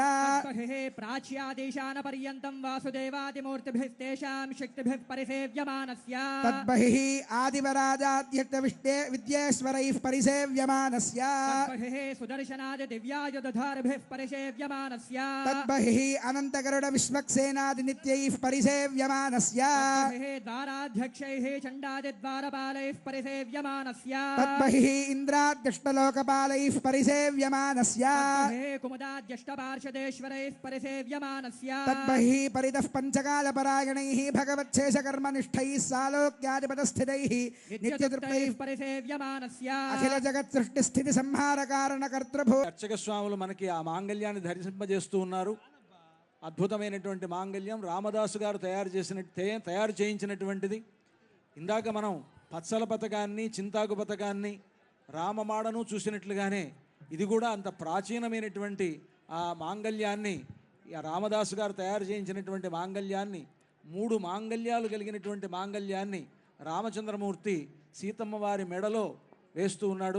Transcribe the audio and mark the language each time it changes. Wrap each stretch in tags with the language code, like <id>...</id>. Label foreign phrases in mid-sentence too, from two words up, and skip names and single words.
<sa>ప్రాచ్యాదేశాన పర్యంతం వాసుదేవాదిమూర్తిభిస్తేషాం శక్తిభిః పరిసేవ్యమానస్య తద్బహిః ఆదివరాజాద్యక్త విద్యేశ్వరైః పరిసేవ్యమానస్య తద్బహిః సుదర్శనాది దివ్యాయుధధారిభిః పరిసేవ్యమానస్య తద్బహిః అనంతగరుడ విశ్వక్సేనాది నిత్యైః పరిసేవ్యమానస్య द्वाराध्यक्षैः चण्डादिद्वारपालैः परिसेव्यमानस्य तद्बहिः इन्द्राद्यष्टलोकपालैः परिसेव्यमानस्य कुमुदाद्यष्टपार्षदेश्वरैः परिसेव्यमानस्य तद्बहिः परितः पञ्चकालपरायणैः भगवच्छेषकर्मनिष्ठैः सालोक्यादिपदस्थितैः नित्यतृप्तैः परिसेव्यमानस्य अखिल जगत् सृष्टिस्थिति संहारकारणकर्तृभू</sa> <te>అర్చక స్వాములు మనకి ఆ మాంగళ్యాన్ని ధరింపజేస్తూ ఉన్నారు. అద్భుతమైనటువంటి మాంగళ్యం రామదాసు గారు తయారు చేయించినటువంటిది. ఇందాక మనం పచ్చల పథకాన్ని చింతాకు పథకాన్ని రామమాడను చూసినట్లుగానే ఇది కూడా అంత ప్రాచీనమైనటువంటి ఆ మాంగళ్యాన్ని రామదాసు గారు తయారు చేయించినటువంటి మాంగళ్యాన్ని 3 మాంగళ్యాలు కలిగినటువంటి మాంగళ్యాన్ని రామచంద్రమూర్తి సీతమ్మ వారి మెడలో వేస్తూ ఉన్నాడు.</te>